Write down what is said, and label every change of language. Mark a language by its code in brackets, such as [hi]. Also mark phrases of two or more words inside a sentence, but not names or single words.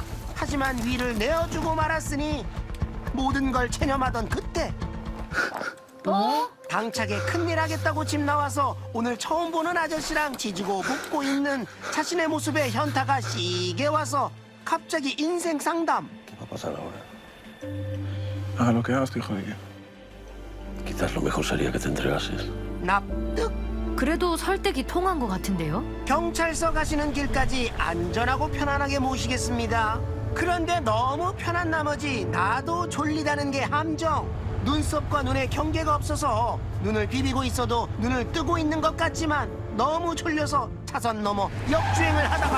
[ko] 하지만 위를 내어주고 말았으니 모든 걸 체념하던 그때 당차게 큰일 하겠다고 집 나와서 오늘 처음 보는 아저씨랑 지지고 볶고 있는 자신의 모습에 현타가 시게 와서 갑자기 인생 상담. [es] ¿Qué va a pasar ahora? Haz lo que hagas, hijo de qué. Quizás lo mejor sería que te entregases. [ko] 납득. 그래도 설득이 통한 것 같은데요? 경찰서 가시는 길까지 안전하고 편안하게 모시겠습니다. 그런데 너무 편한 나머지 나도 졸리다는 게 함정. 눈썹과 눈에 경계가 없어서 눈을 비비고 있어도 눈을 뜨고 있는 것 같지만 너무 졸려서 차선 넘어 역주행을 하다가